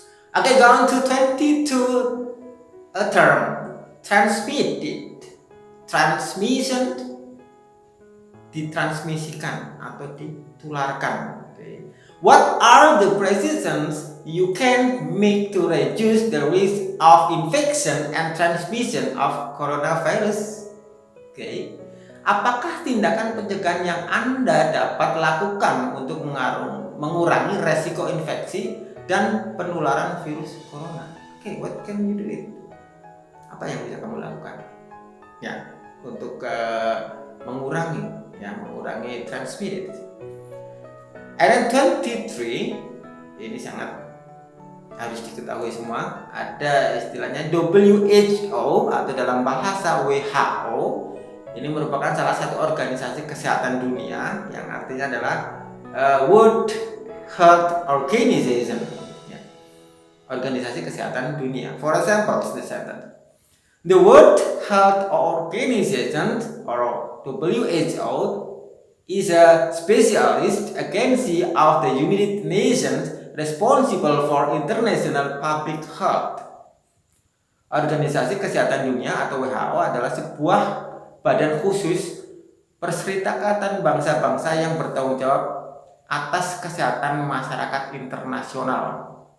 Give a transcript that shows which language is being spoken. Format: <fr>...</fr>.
<en>Okay, go on to 22 a term, transmitted, transmission, ditransmisikan atau ditularkan. Okay. What are the precautions you can make to reduce the risk of infection and transmission of coronavirus? Okay.</en> <id>Apakah tindakan pencegahan yang Anda dapat lakukan untuk mengurangi resiko infeksi dan penularan virus corona?</id> <en>Okay, what can you do it? Apa yang bisa kamu lakukan?</en> <id>Ya, untuk mengurangi transmitted. And 23, ini sangat harus diketahui semua. Ada istilahnya WHO atau dalam bahasa WHO. Ini merupakan salah satu organisasi kesehatan dunia yang artinya adalah World Health Organization. Ya. Organisasi kesehatan dunia.</id> <en>For example, the World Health Organization or WHO is a specialist agency of the United Nations responsible for international public health.</en> <id>Organisasi Kesehatan Dunia atau WHO adalah sebuah badan khusus perserikatan bangsa-bangsa yang bertanggung jawab atas kesehatan masyarakat internasional.</id>